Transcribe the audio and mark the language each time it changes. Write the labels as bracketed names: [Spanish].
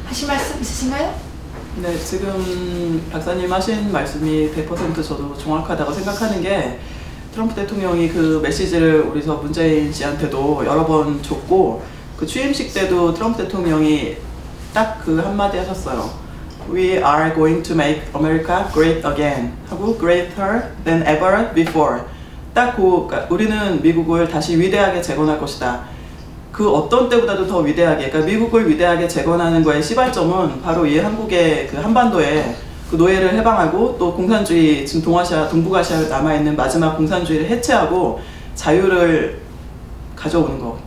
[Korean] 하실 말씀 있으신가요? 네, 지금 박사님 하신 말씀이 100% 저도 정확하다고 생각하는 게 트럼프 대통령이 그 메시지를 우리 저 문재인 씨한테도 여러 번 줬고 그 취임식 때도 트럼프 대통령이 딱 그 한마디 하셨어요. [English] We are going to make America great again [Korean] 하고 [English] greater than ever before. [Korean] 딱 그러니까 우리는 미국을 다시 위대하게 재건할 것이다. 그 어떤 때보다도 더 위대하게, 그러니까 미국을 위대하게 재건하는 거의 시발점은 바로 이 한국의 그 한반도에 그 노예를 해방하고 또 공산주의, 지금 동북아시아에 남아있는 마지막 공산주의를 해체하고 자유를 가져오는 거.